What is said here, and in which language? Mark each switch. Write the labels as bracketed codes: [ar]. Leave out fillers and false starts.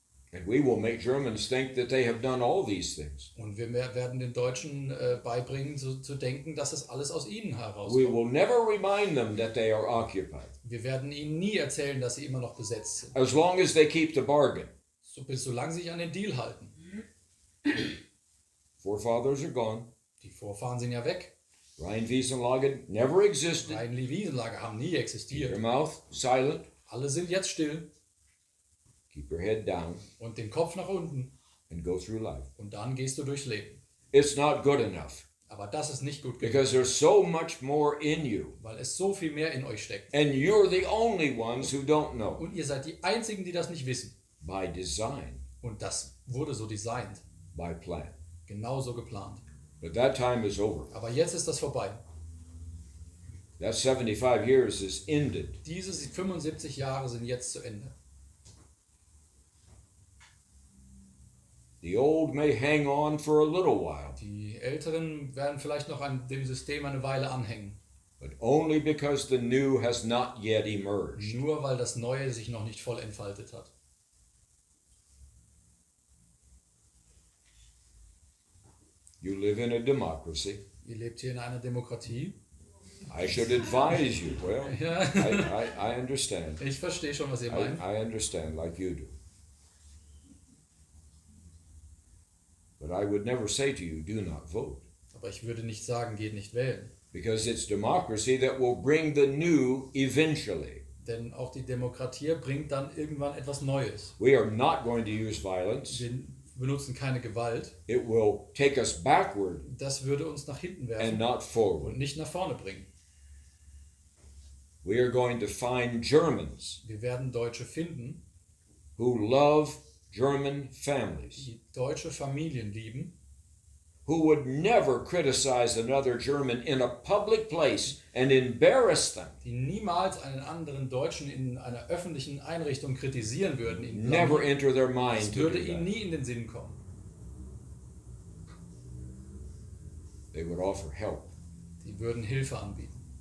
[en] And we will make Germans think that they have done all these things. [de] Und wir werden den Deutschen beibringen, zu denken, dass es alles aus ihnen [en] We [de] herauskommt. [en] will never remind them that they are occupied, [de] Wir werden ihnen nie erzählen, dass sie immer noch besetzt sind. [en] as long as they keep the bargain. [de] Solange sie sich an den Deal halten. [en] Forefathers are gone. [de] Die Vorfahren sind ja weg. [en] Rheinwiesenlage never existed. [de] Rhein-Wiesenlager haben nie [en] Keep your [de] existiert. [en] mouth silent. [de] Alle sind jetzt still [en] Keep your head down [de] und den Kopf nach unten. [en] and go through life. [de] Und dann gehst du durchs Leben. [en] It's not good enough [de] Aber das ist nicht gut genug, [en] because there's so much more in you. [de] weil es so viel mehr in euch steckt. [en] And you're the only ones who don't know. [de] Und ihr seid die Einzigen, die das nicht wissen. [en] By design, [de] Und das wurde so designt, [en] by plan. [de] genauso geplant. [en] But that time is over. [de] Aber jetzt ist das vorbei. [en] That 75 years is ended. [de] Diese 75 Jahre sind jetzt zu Ende. [en] The The old may hang on for a little while, [de] Die Älteren werden vielleicht noch an dem System eine Weile anhängen. [en] but only because the new has not yet emerged. [de] Nur weil das Neue sich noch nicht voll entfaltet hat. [en] You live in a democracy. [de] Ihr lebt hier in einer Demokratie. [en] I should advise you. Well, [de] Ja. [en] I understand. [de] Ich verstehe schon, was ihr meint. [en] I understand like you do. But I would never say to you, do not vote. [de] Aber ich würde nicht sagen, geht nicht wählen. [en] Because it's democracy that will bring the new eventually. [de] Denn auch die Demokratie bringt dann irgendwann etwas Neues. [en] We are not going to use violence. [de] Wir benutzen keine Gewalt. [en] It will take us backward [de] Das würde uns nach hinten [en] and [de] werfen [en] not forward. [de] und nicht nach vorne bringen. [en] We are going to find Germans [de] Wir werden Deutsche finden, [en] who love German families, [de] die deutsche Familien lieben, [en] who would never criticize another German in a public place and embarrass them. [de] die niemals einen anderen Deutschen in einer öffentlichen Einrichtung kritisieren würden. Ihn [en] Never enter their mind [de] Das [en] to [de] würde [en] do [de] ihnen [en] that. [de] nie in den Sinn kommen. [en] They would offer help. [de] Die würden Hilfe anbieten.